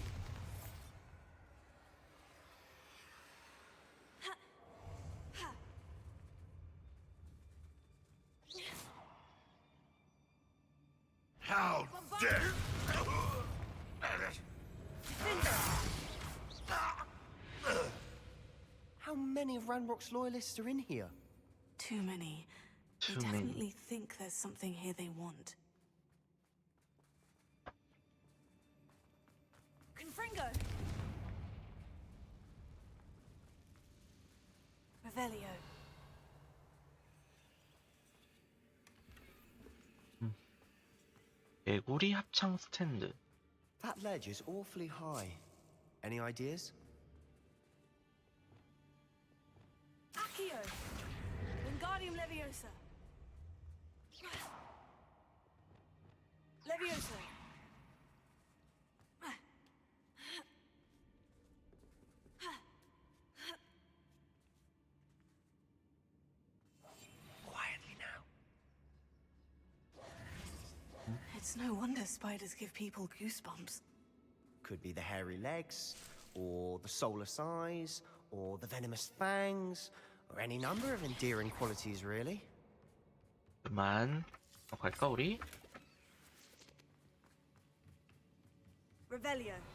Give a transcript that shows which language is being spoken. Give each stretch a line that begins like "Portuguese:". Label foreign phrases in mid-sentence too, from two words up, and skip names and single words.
English: How dare! How many of Ranrock's loyalists are in here? Too many. They Too many. definitely think there's something here they want. Confringo. Revelio.
Korean: 개구리 합창 스탠드.
English: That ledge is awfully high. Any ideas? Accio. Wingardium Leviosa. Leviosa. Quietly now. It's no wonder spiders give people goosebumps. Could be the hairy legs, or the soulless eyes, or the venomous fangs, or any number of endearing qualities, really.
Korean: 그만. 갈까 우리?
English: Revelio.